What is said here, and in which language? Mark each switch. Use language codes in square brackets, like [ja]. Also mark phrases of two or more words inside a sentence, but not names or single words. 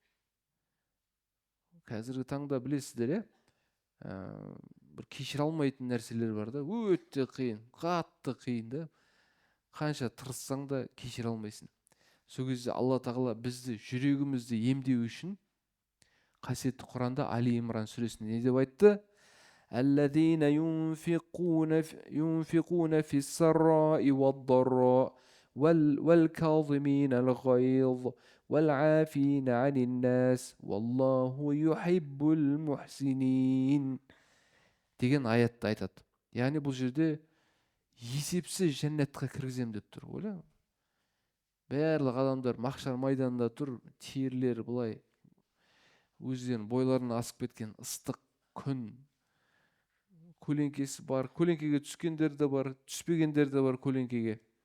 [kk] Қазіргі таңда білесіздер, бір кешіре алмайтын нәрселер бар да, өте қиын, қатты қиын да. қанша тырыссаң да кешіре алмайсың. Сол кезде алла тағала бізді жүрегімізді емдеу үшін қасиетті Құранда Али Имран сүресінде не деп айтты? [ar] الذين ينفقون في السراء والضراء والكاظمين الغيظ والعافين عن الناس والله يحب المحسنين [kk] деген аятты айтады. Яғни бұл жерде есепсіз жәннатқа кіргізем деп тұр. Ойла. Барлық адамдар махшар майданында тұр, терілері былай өздерінің бойларына асып кеткен ыстық күн, көлеңкесі бар, көлеңкеге түскендер де бар, түспегендер де бар көлеңкеге.